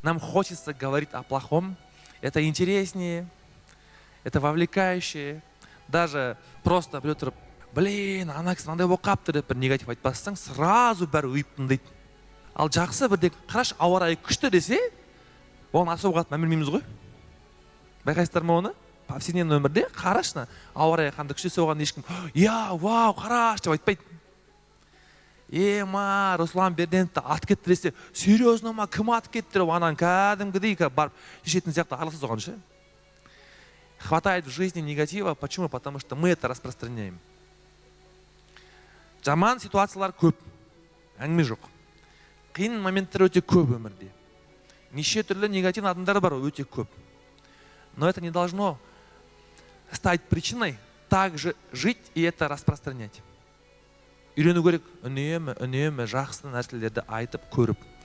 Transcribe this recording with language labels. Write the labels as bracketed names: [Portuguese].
[Russian] Нам хочется говорить о плохом. Это интереснее, это вовлекающе. Даже просто [Kazakh] біреу тұрып, блин, ана кісі мынандай болып қалыпты деп бір негатив айтпасаң, сразу бәрі ұйып тыңдайды. Ал жақсы бірде қараш, ауа райы күшті десе, оған особо қатты мән бермейміз ғой. Байқайсыздар ма оны? Повседневный өмірде қарашна, ауа райы қандай күшті десе, оған ешкім, я, вау, қараш деп айтпайды. Ма, Руслан Берденовті ат кетті десе, серьезно ма, кім ат кетті деп анан кәдімгідей барып шешетін сияқты араласыз оған ше. [Russian] Хватает в жизни негатива. Почему? Потому что мы это распространяем. [Kazakh] Жаман ситуациялар көп. Әңгіме жоқ. Қиын моменттер өте көп өмірде. Неше түрлі негативный адамдар бар, өте көп. [Russian] Но это не должно стать причиной также жить и это распространять. [Kazakh] Үйрену керек үнемі жақсы нәрселерді айтып көріп.